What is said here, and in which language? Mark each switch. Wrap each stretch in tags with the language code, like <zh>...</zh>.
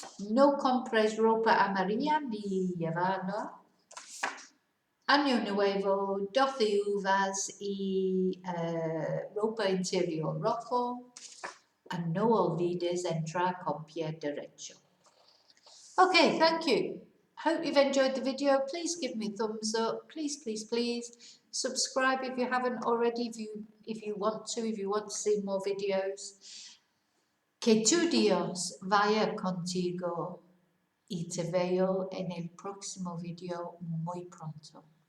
<es>No compres ropa amarilla ni llevarla. Año Nuevo, 12 uvas y ropa interior rojo.</es> <en>And</en> <es>no olvides entrar con pie derecho.</es> <en>Okay, thank you. Hope you've enjoyed the video. Please give me a thumbs up. Please, please, please. Subscribe if you haven't already, if you want to see more videos.</en> <es>Que tu Dios vaya contigo y te veo en el próximo video muy pronto.</es>